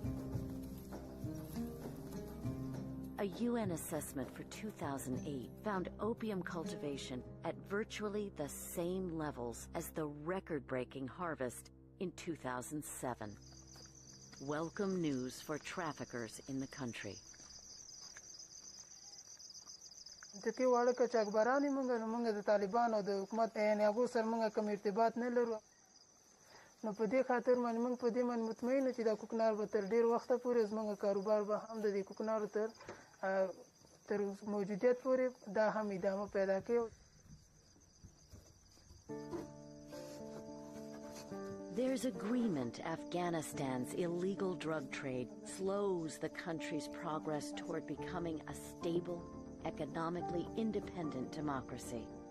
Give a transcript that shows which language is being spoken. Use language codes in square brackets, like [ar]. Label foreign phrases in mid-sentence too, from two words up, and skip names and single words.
[en] A UN assessment for 2008 found opium cultivation at virtually the same levels as the record-breaking harvest in 2007. Welcome news for traffickers in the country. [ps] دتی واړه کچاکبرانی مونږ د طالبان او د حکومت یعنی هغو سره مونږ کوم ارتباط نه لرو نو په دې خاطر باندې مونږ په دې باندې مطمئن یو چې دا کوکنار به تر ډیر وخته پورې زموږ کاروبار به هم د دې کوکنارو تر موجودیت پورې دا هم ادامه پیدا کوي. [en] There's agreement Afghanistan's illegal drug trade slows the country's progress toward becoming a stable, economically independent democracy.